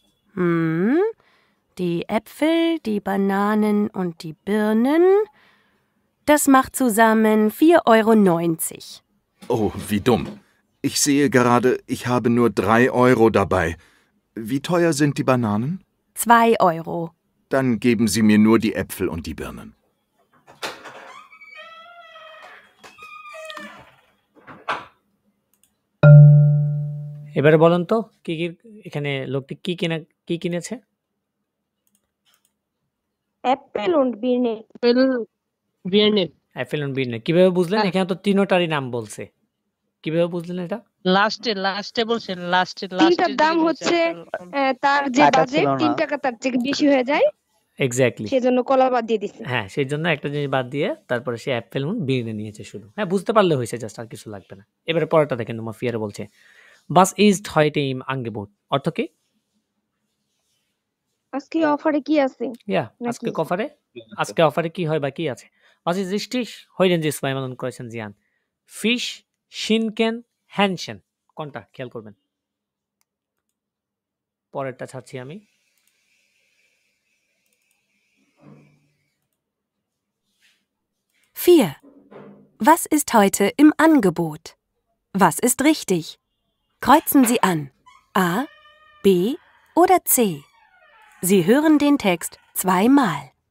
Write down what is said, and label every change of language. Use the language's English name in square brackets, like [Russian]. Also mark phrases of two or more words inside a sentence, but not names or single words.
[German] Die Äpfel, die Bananen und die Birnen. Das macht zusammen 4,90 €. Oh, wie dumm. Ich sehe gerade, ich habe nur 3 € dabei. Wie teuer sind die Bananen? 2 €. Dann geben Sie mir nur die Äpfel und die Birnen. [Bangla] এবারে বলেন তো কি এখানে লোকটি কি কিনেছে? [German] Äpfel und Birne. [Bangla] বিয়ার্নে [German] Äpfel und Birne. [Bangla] কিভাবে বুঝলেন? হ্যাঁ। এখানে তো তিনটারই নাম বলছে। কিভাবে বুঝলেন এটা? লাস্টে বলছেন তিনটার দাম হচ্ছে তার যে টাকা বাজেট ছিল না। 3 টাকা তার থেকে বেশি হয়ে যায় এক্স্যাক্টলি। সেজন্য কলা বাদ দিয়ে দিছে। হ্যাঁ, সেজন্য একটা জিনিস বাদ দিয়ে তারপরে সে [German] Äpfel und Birne [Bangla] নিয়েছে শুধু। হ্যাঁ, বুঝতে পারলে হইছে, জাস্ট আর কিছু লাগবে না। এবারে পরেরটা দেখেন, [German] Nummer vier [Bangla] বলছে, [German] "Was ist heute im Angebot?" [Bangla] অর্থ কি? আজকে অফারে কি আছে? Ja, নাকি? আজকে অফারে কি হয় বা কি আছে? [German] Was ist richtig? [Bangla] Heute যে zweimal করেছেন জিয়ান। [German] Fisch, Schinken, Hähnchen [Bangla] কোনটা খেয়াল করবেন। পরেরটা ছাড়ছি আমি। [German] Vier. Was ist heute im Angebot? Was ist richtig? Kreuzen Sie an. A, B oder C. Sie hören den Text zweimal.